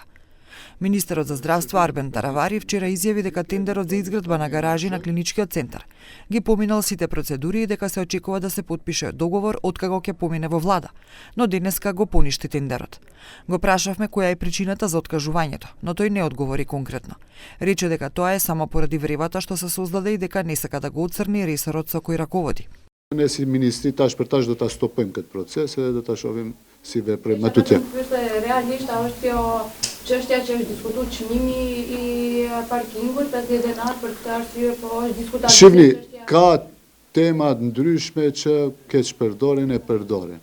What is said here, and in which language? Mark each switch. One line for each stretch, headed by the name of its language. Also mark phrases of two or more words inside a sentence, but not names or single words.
Macedonian: Министерот за здравство Арбен Таравари вчера изјави дека тендерот за изградба на гаражи на клиничкиот центар ги поминал сите процедури и дека се очекува да се потпише договор откако ќе помине во влада, но денеска го поништи тендерот. Го прашавме која е причината за откажувањето, но тој не одговори конкретно. Рече дека тоа е само поради вревата што се создаде и дека не сака да го отцрни ресорот со кој раководи. Не си министри таш
Albanian: për tash do ta stopojmë këtë proces edhe do ta shohim si veprojmë atje. Realisht është kjo çështja që është diskutuar çmimi i parkingut 50 denar për këtë arsye, po është diskutuar. Shihni, ka tema të ndryshme që keq përdoren e përdoren.